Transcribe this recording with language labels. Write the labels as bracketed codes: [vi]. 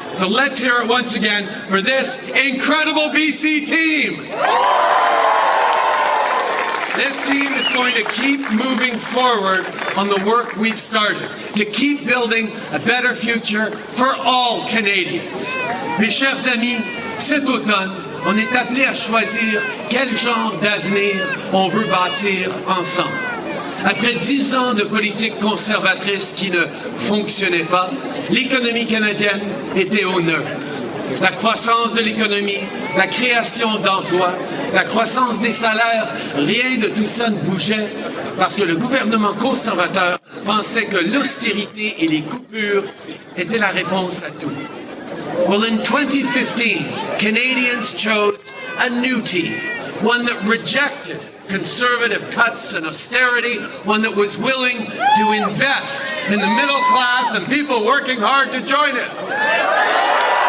[en] So let's hear it once again for this incredible BC team. This team is going to keep moving forward on the work we've started, to keep building a better future for all Canadians. [fr] Mes chers amis, cet automne, on est appelé à choisir quel genre d'avenir on veut bâtir ensemble. Après 10 ans de politique conservatrice qui ne fonctionnait pas, l'économie canadienne était au neutre. La croissance de l'économie, la création d'emplois, la croissance des salaires, rien de tout ça ne bougeait parce que le gouvernement conservateur pensait que l'austérité et les coupures étaient la réponse à tout. [en] Well, in 2015, Canadians chose a new team, one that rejected conservative cuts and austerity, one that was willing to invest in the middle class and people working hard to join it.